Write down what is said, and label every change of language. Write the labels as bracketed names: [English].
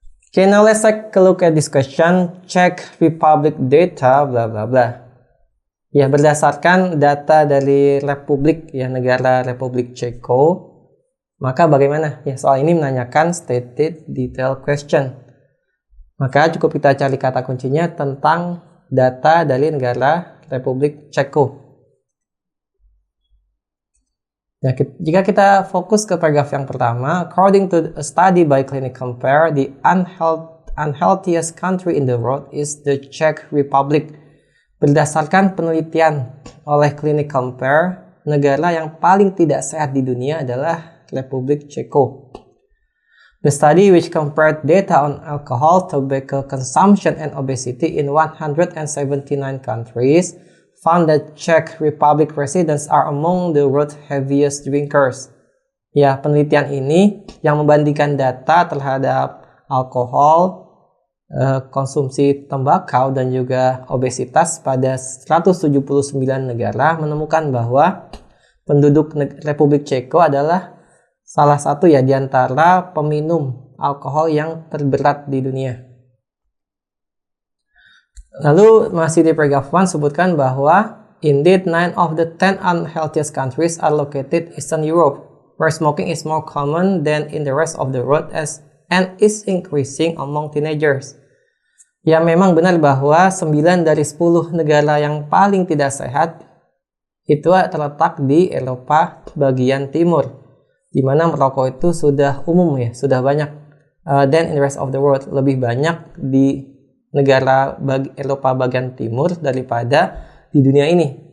[English] Okay, now let's take a look at this question. Czech Republic data, bla bla bla. [Indonesian] Ya, berdasarkan data dari Republik, ya, negara Republik Ceko, maka bagaimana? Ya, soal ini menanyakan stated detail question. Maka cukup kita cari kata kuncinya tentang data dari negara Republik Ceko. Ya, jika kita fokus ke paragraf yang pertama, [English] according to a study by Clinic Compare, the unhealthiest country in the world is the Czech Republic. [Indonesian] Berdasarkan penelitian oleh Clinic Compare, negara yang paling tidak sehat di dunia adalah Republik Ceko. [English] The study, which compared data on alcohol, tobacco consumption, and obesity in 179 countries, found that Czech Republic residents are among the world's heaviest drinkers. [Indonesian] Ya, penelitian ini yang membandingkan data terhadap alkohol, konsumsi tembakau, dan juga obesitas pada 179 negara menemukan bahwa penduduk Republik Ceko adalah salah satu ya di antara peminum alkohol yang terberat di dunia. Lalu masih di paragraph 1 sebutkan bahwa [English] indeed 9 of the 10 unhealthiest countries are located Eastern Europe, where smoking is more common than in the rest of the world and is increasing among teenagers. [Indonesian] Ya, memang benar bahwa 9 dari 10 negara yang paling tidak sehat itu terletak di Eropa bagian timur, di mana merokok itu sudah umum ya, sudah banyak. [English] Then in the rest of the world, [Indonesian] lebih banyak di negara Eropa bagian timur daripada di dunia ini.